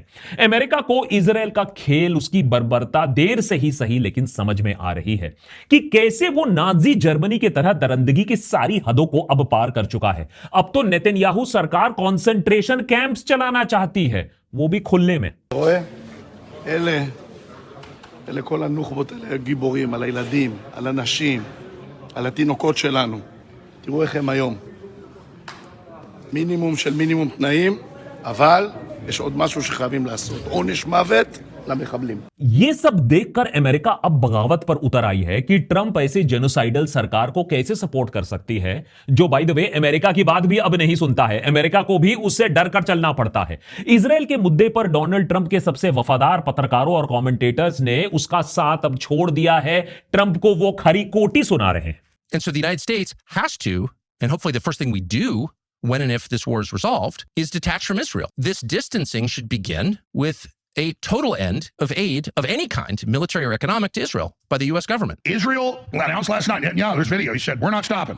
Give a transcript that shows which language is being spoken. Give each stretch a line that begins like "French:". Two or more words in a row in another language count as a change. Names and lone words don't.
Hindi: अमेरिका को इजराइल का खेल, उसकी बर्बरता देर से ही सही लेकिन समझ में आ रही है कि कैसे वो नाजी जर्मनी की तरह दरिंदगी की सारी हदों को अब पार कर चुका है। अब तो नेतन्याहू सरकार
English: concentration camps
Hindi: चलाना चाहती है, वो भी खुले में।
Hebrew: אלה כל הנוח'בות האלה גיבורים, על הילדים, על הנשים, על התינוקות שלנו. תראו איך הם היום. מינימום של מינימום תנאים, אבל יש עוד משהו שחייבים לעשות. עונש מוות למחבלים.
Hindi: ये सब देखकर अमेरिका अब बगावत पर उतर आई है कि ट्रंप ऐसे जेनोसाइडल सरकार को कैसे सपोर्ट कर सकती है, जो
English: by the way
Hindi: अमेरिका की बात भी अब नहीं सुनता है। अमेरिका को भी उससे डर कर चलना पड़ता है। इजराइल के मुद्दे पर डोनाल्ड ट्रंप के सबसे वफादार पत्रकारों और कमेंटेटर्स ने उसका साथ अब छोड़ दिया है। ट्रंप को वो खरी कोटी सुना रहे हैं।
English: And so the United States has to, and hopefully the first thing we do when and if this war is resolved, is detach from Israel. This distancing should begin with a total end of aid of any kind, military or economic, to Israel by the U.S. government. Israel announced last night, there's video, he said, we're not stopping.